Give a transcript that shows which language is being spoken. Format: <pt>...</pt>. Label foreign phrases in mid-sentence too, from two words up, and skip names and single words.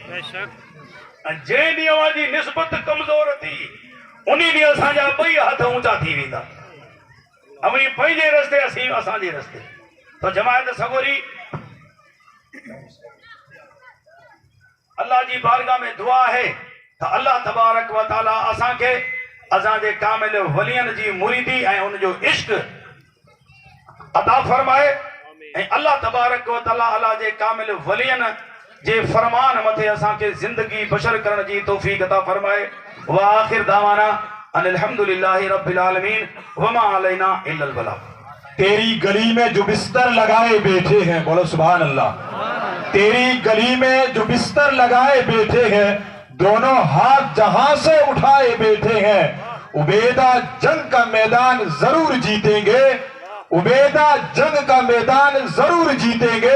<sd>जंहिं ॾींहुं अवां जी निस्बत कमज़ोर थी उन ॾींहुं असांजा ॿई हथ ऊंचा थी वेंदा। अवी पंहिंजे रस्ते असीं असांजे रस्ते। त जमायत सगोरी अल्लाह जी बारगाह में दुआ आहे त</sd> <ar>الله تبارك وتعالى</ar> <sd>असांखे असांजे कामिल वलियनि जी मुरीदी ऐं उनजो इश्क अता फरमाए ऐं</sd> <ar>الله تبارك وتعالى</ar> <sd>अल्लाह जे कामिल वलियनि जे फरमान मथे असांखे जिंदगी बशर करण जी तौफीक अता फरमाए।</sd> <ar>وآخر دعوانا أن الحمد لله رب العالمين وما علينا إلا البلاغ.</ar> <hi>तेरी गली में जो बिस्तर लगाए बैठे हैं, बोलो</hi> <ar>سبحان الله.</ar> <hi>तेरी गली में जो बिस्तर लगाए बैठे हैं, दोनों हाथ जहां से उठाए बैठे हैं, उबैदा जंग का मैदान जरूर जीतेंगे, उबैदा जंग का मैदान जरूर जीतेंगे।</hi>